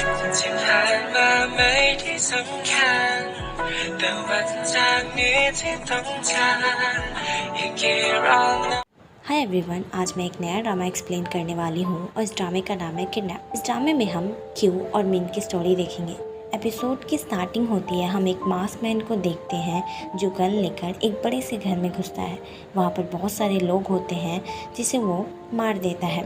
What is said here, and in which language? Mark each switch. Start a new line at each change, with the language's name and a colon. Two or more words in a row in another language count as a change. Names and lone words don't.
Thai: ที่ผ่านมาไม่ได้สำคัญแต่วันจากนี้ที่ต้องการอีกกี่รอบนะ
English: hi everyone,
Hindi: आज मैं एक नया
English: drama explain
Hindi: करने वाली हूँ और इस ड्रामे का नाम है किडनैप। इस ड्रामे में हम क्यू और मिन की स्टोरी देखेंगे। एपिसोड की स्टार्टिंग होती है, हम एक
English: mask man
Hindi: को देखते हैं जो गन लेकर एक बड़े से घर में घुसता है। वहाँ पर बहुत सारे लोग होते हैं जिसे वो मार देता है।